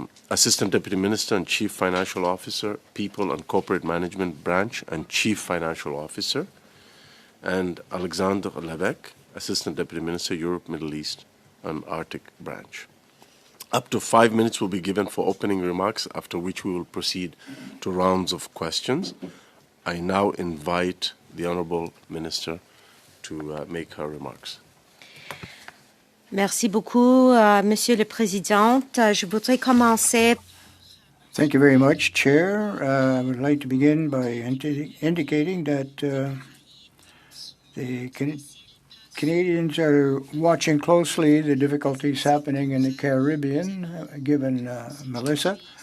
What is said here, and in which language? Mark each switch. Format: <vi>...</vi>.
<en>Assistant Deputy Minister and Chief Financial Officer, People and Corporate Management Branch and Chief Financial Officer, and Alexandre Levesque, Assistant Deputy Minister, Europe, Middle East and Arctic Branch. Up to 5 minutes will be given for opening remarks, after which we will proceed to rounds of questions. I now invite the Honourable Minister to make her remarks.</en> <fr>Merci beaucoup, Monsieur le Président. Je voudrais commencer.</fr> <en>Thank you very much, Chair. I would like to begin by indicating that the Canadians are watching closely the difficulties happening in the Caribbean, given Melissa.</en>